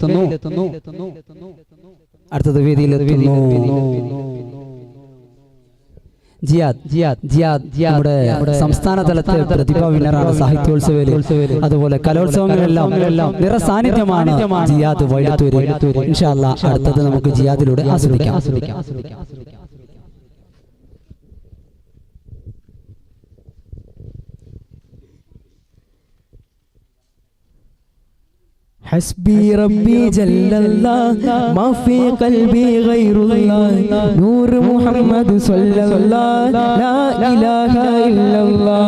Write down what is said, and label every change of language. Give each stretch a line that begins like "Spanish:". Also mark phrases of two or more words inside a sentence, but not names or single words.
Malayalam: അടുത്തത് വേദിയിലെത്തുന്നു ജിയാദ് നമ്മുടെ സംസ്ഥാന തലത്തിൽ പ്രതിഭാ വിന്നറാണ് സാഹിത്യോത്സവയിൽ. അതുപോലെ കലോത്സവങ്ങളെല്ലാം നിറസാന്നിധ്യമാണ് ജിയാദ് വൈലത്തൂര്.
Arabic: إن شاء الله
Malayalam: അടുത്തത് നമുക്ക് ജിയാദിലൂടെ ആസ്വദിക്കാം.
Arabic: حسبي ربي جل الله ما في قلبي غير الله نور محمد صلى الله لا إله إلا الله